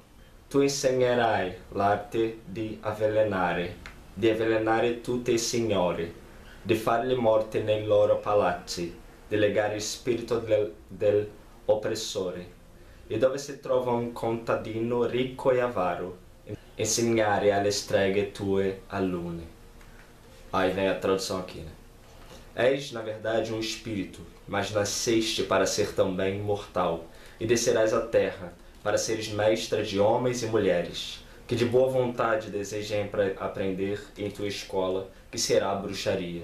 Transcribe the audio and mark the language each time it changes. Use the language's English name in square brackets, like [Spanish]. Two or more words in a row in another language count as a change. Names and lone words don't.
[Italian] Tu insegnerai l'arte di avvelenare tutti i signori, di farli morte nei loro palazzi, di legare il spirito dell'oppressore. E dove si trova un contadino ricco e avaro, insegnare alle streghe tue alunne. [Portuguese] Aí vem a tradução aqui, né? És, na verdade, um espírito, mas nasceste para ser também mortal, e descerás à terra, para seres mestra de homens e mulheres, que de boa vontade desejem aprender em tua escola, que será a bruxaria.